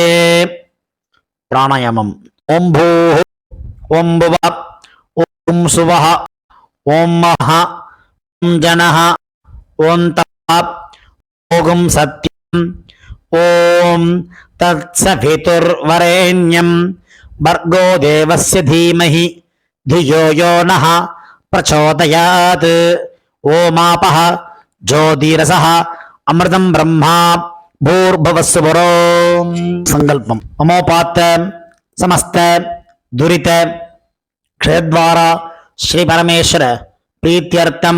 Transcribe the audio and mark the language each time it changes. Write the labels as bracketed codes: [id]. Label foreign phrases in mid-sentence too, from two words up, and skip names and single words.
[sa] प्राणायामम्. ओम् भू ओम् भुव ओम् सुवः ओम् महः ओम् जनः ओम् तप् ओम् सत्यम् ओम् तत्सवितुर्वरेण्यं भर्गो देवस्य धीमहि धियो यो नः प्रचोदयात्. ओमापः ज्योतिरसः अमृतं ब्रह्मा भूर्भुवस्सुवरो. संकल्पम. अमोपात समस्त दुरित क्षेत्रद्वारा श्री परमेश्वर प्रीत्यर्थम